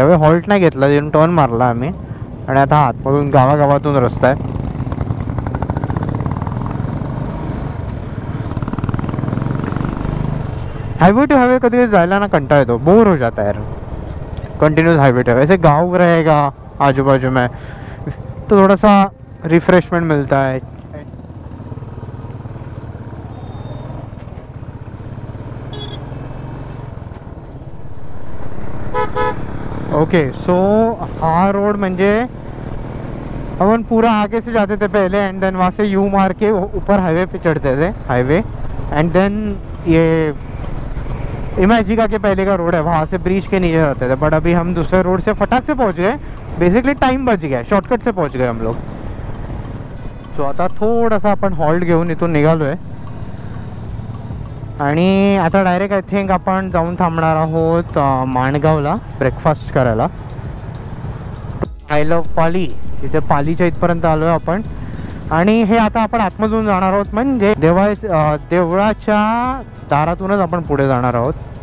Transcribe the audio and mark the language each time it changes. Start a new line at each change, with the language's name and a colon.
Marathi: यावेळी हॉल्ट नाही घेतला, तिथून टर्न मारला आम्ही, आणि आता आतमधून गावागावातून रस्ता आहे. हाईवे टू हाईवे कधी जायला ना कंटाळा येतो,
Hindi: बोर हो जाता है यार
Marathi: कंटिन्यूस हाईवे टू हाईवे.
Hindi: ऐसे गाँव रहेगा आजू बाजू में तो थोड़ा सा रिफ्रेशमेंट मिलता है. ओके सो
Marathi: हा रोड म्हणजे
Hindi: अपन पूरा आगे से जाते थे पहले, एंड देन वहाँ से यू मार के ऊपर हाईवे पे चढ़ते थे हाईवे, एंड देन ये इमेजिका के पहले का रोड है, वहाँ से ब्रिज के नीचे जाते थे. बट अभी हम दूसरे रोड से फटाक से पहुँच गए, बेसिकली टाइम बच गया, शॉर्टकट से पहुँच गए हम लोग.
Marathi: सो आता थोडासा आपण हॉल्ट घेऊन इथून निघालो आहे, आणि आता डायरेक्ट
English: I think
Marathi: आपण जाऊन थांबणार आहोत माणगावला ब्रेकफास्ट करायला.
English: I love
Marathi: पाली, तिथे पालीच्या इथपर्यंत आलो आहे आपण. आणि हे आता आपण आतमधून जाणार आहोत, म्हणजे देवळाच्या दारातूनच आपण पुढे जाणार आहोत.